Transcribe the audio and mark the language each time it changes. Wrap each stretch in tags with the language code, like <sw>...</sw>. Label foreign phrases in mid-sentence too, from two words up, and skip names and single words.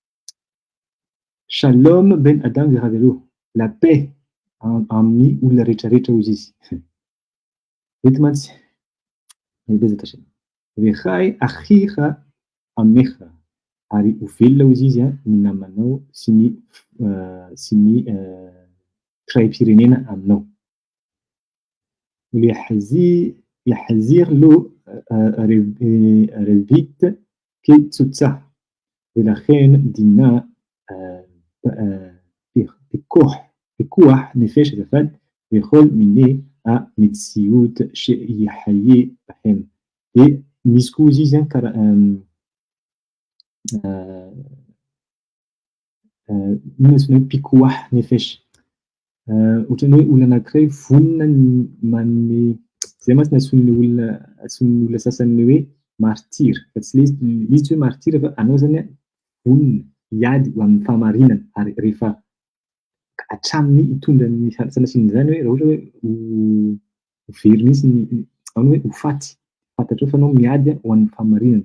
<he>שלום בין אדם וחברו</he> <fr>la paix</fr> <mg>amin'ny olona rehetrarehetra hozy izy mety mantsy</mg> <he>וחי אחיך עמך</he> <mg>ary ho velona hozy izy ny namanao sy ny firay-pirenena aminao</mg> <he>יחזיר לו רבית קצוצה ולכן דינה פיקוח נפש אחד בכל מיני המציאות שיחיה בהם. ומסקוזי זה</he> <mg>minusny</mg> <he>פיקוח נפש</he> <mg>ohatrany hoe olona anankiray vonona manome zay mantsy nason'ny olona sasany hoe martyr fa tsy izy hoe martyr fa anao zany vonona hiady ho amin'ny fahamarinana ary rehefa hatramin'ny hitondra ny sanatsinana zany hoe raha ohatra hoe ho very mihitsy ny zany hoe ho faty, fantatrao fa anao miady ho an'ny fahamarinana.</mg>